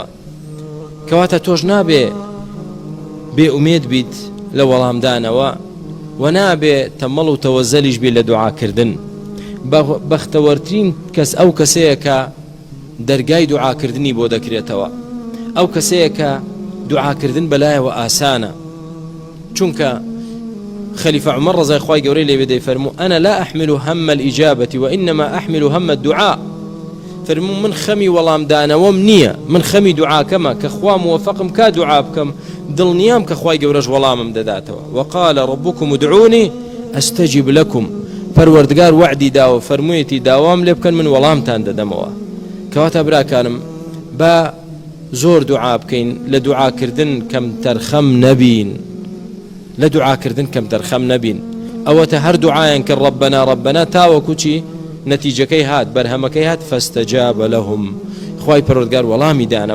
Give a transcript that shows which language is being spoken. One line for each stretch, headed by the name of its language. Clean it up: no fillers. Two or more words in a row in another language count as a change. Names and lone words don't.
Central Kurdish: کەواتە تۆش نابێ بێ ئومێد بیت لە وەڵامدانەوە، و نابێ تەمەڵ و تەوەزەلیش بێ لە دوعاکردن. بەختەوەرترین کەس ئەو کەسەیە کە دەرگای دوعاکردنی بۆ دەکرێتەوە، ئەو کەسەیە کە دوعاکردن بەلایەوە ئاسانە. چونکە خەلیفە عومەر ڕەزای خوای گەورەی لێ بێ دەیفەرموو
Arabic: أنا لا أحمل هم الإجابة وإنما أحمل هم الدعاء.
Central Kurdish: فەرموو من خەمی وەڵامدانەوەم نییە، من خەمی دوعاکەمە کە خوا موفقم کا دوعا بکەم، دڵنیام کە خوای گەورەش وەڵامم دەداتەوە.
Arabic: وقال ربكم ادعوني أستجب لكم.
Central Kurdish: پەروەردگار وعدی داوە، فەرموویەتی داوام لێ بکەن من وەڵامتان دەدەمەوە. کەواتە براکانم با زۆر دوعا بکەین، لە دوعاکردن کەم تەرخەم نەبین، لە دوعاکردن کەم تەرخەم نەبین. ئەوەتە هەر دوعایان کە
Arabic: ڕەبەنا ڕەبەنا
Central Kurdish: تاوەکو چی نەتیجەکەی هات، بەرهەمەکەی هات
Arabic: فەستەجابە لەهم،
Central Kurdish: خوای پەروەردگار وەڵامی دانەوە.